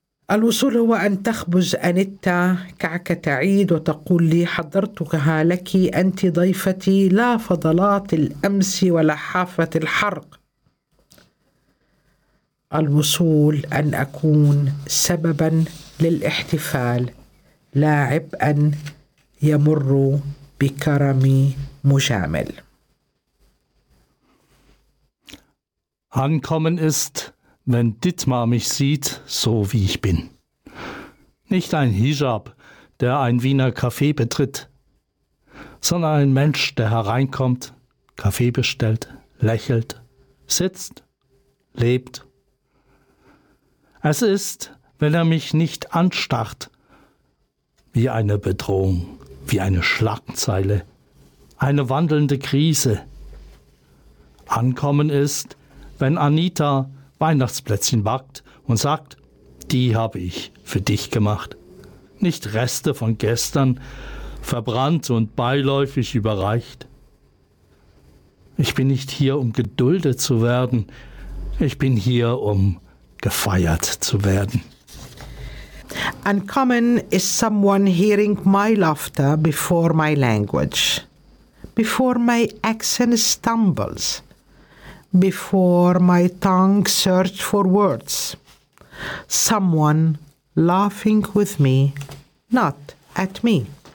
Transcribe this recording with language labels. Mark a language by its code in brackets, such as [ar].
[ar] الوصول هو أن تخبز أنيتا كعكة عيد وتقول لي حضرتها لك أنت ضيفتي لا فضلات الأمس ولا حافة الحرق. الوصول أن أكون سببا للاحتفال لا عبئا يمر بكرمي مجامل. [de] Ankommen ist, wenn Dittmar mich sieht, so wie ich bin. Nicht ein Hijab, der ein Wiener Café betritt, sondern ein Mensch, der hereinkommt, Kaffee bestellt, lächelt, sitzt, lebt. Es ist, wenn er mich nicht anstarrt, wie eine Bedrohung, wie eine Schlagzeile, eine wandelnde Krise. Ankommen ist, wenn Anita Weihnachtsplätzchen backt und sagt, die habe ich für dich gemacht. Nicht Reste von gestern, verbrannt und beiläufig überreicht. Ich bin nicht hier, um geduldet zu werden. Ich bin hier, um gefeiert zu werden. [en] Uncommon is someone hearing my laughter before my language, before my accent stumbles, before my tongue search for words. Someone laughing with me, not at me.